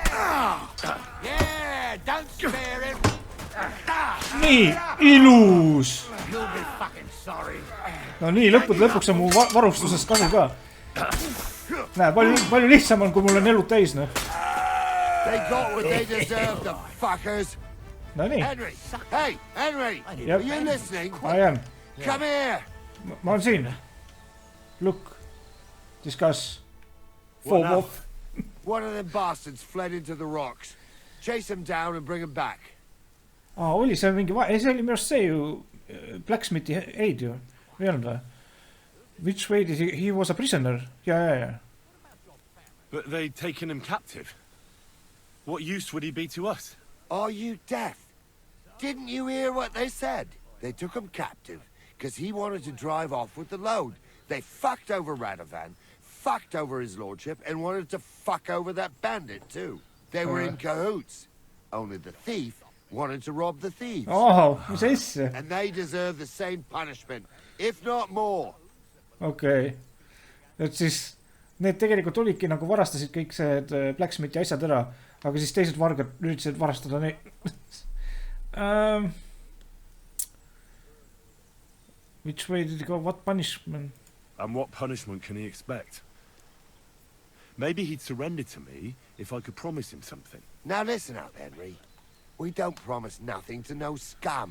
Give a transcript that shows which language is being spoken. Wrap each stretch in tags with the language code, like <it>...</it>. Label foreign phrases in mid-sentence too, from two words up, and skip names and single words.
<et>Nii, ilus. No nii, lõpuks on mu varustusest kasu ka. Näe, palju lihtsam on, kui mul on elud täis, noh. No nii.</et> <en>Henry, are you listening? I am. Come here.</en> <et>Ma olen siin.</et> <en>Look. Discuss. Fall off. One of them bastards fled into the rocks. Chase him down and bring him back.</en> <et>Oli see mingi... See oli minu arust see ju Blacksmithi aid ju. Või olnud või?</et> <en>Which way did he was a prisoner? Yeah. But they'd taken him captive. What use would he be to us? Are you deaf? Didn't you hear what they said? They took him captive because he wanted to drive off with the load. They fucked over Radovan, fucked over his lordship, and wanted to fuck over that bandit too. They were in cahoots. Only the thief wanted to rob the thieves.</en> <et>Mis asja?</et> <en>And they deserve the same punishment, if not more.</en> <et>Okei. Et siis need tegelikult olidki nagu varastasid kõik see Blacksmithi asjad ära, aga siis teised vargad üritasid varastada neid.</et> <en>Which way did he go? What punishment? And what punishment can he expect? Maybe he'd surrender to me if I could promise him something. Now listen up, Henry. We don't promise nothing to no scum.</en>